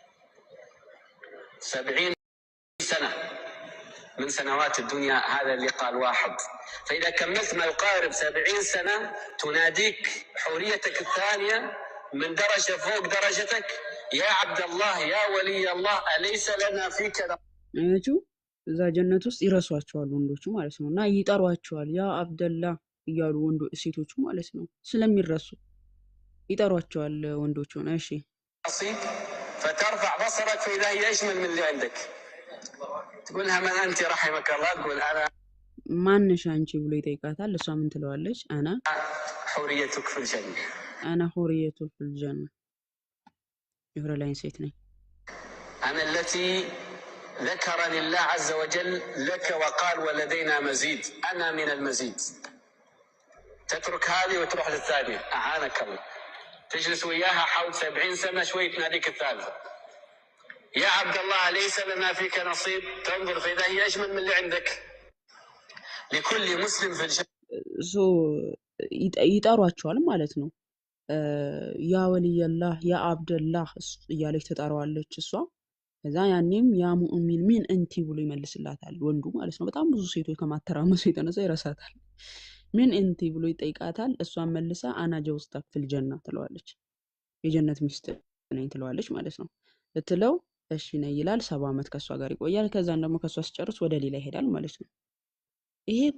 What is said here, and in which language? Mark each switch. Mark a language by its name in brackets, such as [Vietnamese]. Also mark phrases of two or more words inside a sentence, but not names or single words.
[Arabic] 70 سنة من سنوات الدنيا هذا اللقاء الواحد. فإذا كملت ما يقارب 70 سنة تناديك حوريتك الثانية من درجة فوق درجتك: يا عبد الله يا ولي الله أليس لنا فيك [Amharic] አያችሁ እዛ ጀነት ውስጥ ይረሷቸዋል ወንዶቹ ማለት ነው። እና ይጠሯቸዋል ያ አብደላ እያሉ ሴቶቹ ማለት ነው። ስለሚረሱ ይጠሯቸዋል ወንዶቹን። እሺ [Arabic] فترفع بصرك فإذا هي أجمل من اللي عندك، تقول لها من أنت رحمك الله، تقول أنا [Amharic] ማንሽ አንቺ ብሎ ይጠይቃታል። እሷ ምን ትለዋለች? [Arabic] حوريتك في الجنة أنا حوريةُ في الجنة [Amharic] የሁረ ላይን ሴት ነኝ። [Arabic] أنا التي ذكرني الله عز وجل لك وقال ولدينا مزيد، أنا من المزيد. تترك هذه وتروح للثانية، أعانك الله. تجلس وياها حول 70 سنة شوي تناديك الثالثة. يا عبد الله ليس لنا فيك نصيب، تنظر فإذا هي أجمل من اللي عندك. لكل مسلم في الجنة [Amharic] ይጠሯቸዋል ማለት ነው። [Arabic] يا ولي الله يا عبد الله [Amharic] እያለች ትጠራዋለች እሷ። ከዛ ያኔም [Arabic] يا مؤمن من أنتِ [Amharic] ብሎ ይመልስላታል ወንዱ ማለት ነው። በጣም ብዙ ሴቶች ከማተራመሱ የተነሳ ይረሳታል። [Arabic] من أنتِ [Amharic] ብሎ ይጠይቃታል። እሷን መልሳ [Arabic] أنا زوجتك في الجنة [Amharic] ትለዋለች። የጀነት ሚስት ነኝ ትለዋለች ማለት ነው። ልትለው እሺ ነይ ይላል። 70 ዓመት ከሷ ጋር ይቆያል። ከዛን ደግሞ ከሷ ሲጨርስ ወደ ሌላ ይሄዳል ማለት ነው። ይሄ